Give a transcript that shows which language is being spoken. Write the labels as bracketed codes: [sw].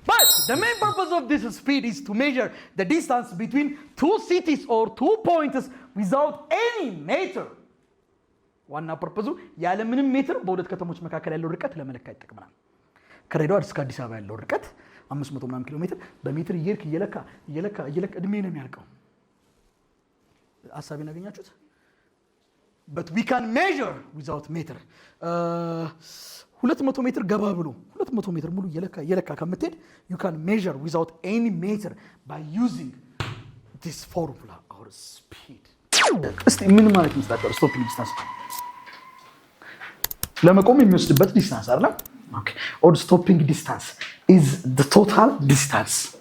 [en] But the main purpose of this speed is to measure the distance between two cities or two points without any meter. [am] ዋና ፐርፐዙ ያለ ምንም ሜትር በሁለት ከተሞች መካከል ያለው ርቀት ለመለካት ይጠቅመናል። ከሬዳው እስከ አዲስ አበባ ያለው ርቀት 500 ምናምን ኪሎ ሜትር በሜትር እየለካ እድሜ ነው የሚያልቀው። ሐሳቤን አገኛችሁት? [en] But we can measure without meter. [am] 200 ሜትር ገባ ብሎ 200 ሜትር ሙሉ እየለካ ከምትሄድ [en] you can measure without any meter by using this formula or speed. [am] እስቲ ምን ማለት ነው? ስቶፒንግ ዲስታንስ ለመቆም የሚወስድበት ዲስታንስ አይደል? [en] Okay. Or stopping distance is the total distance.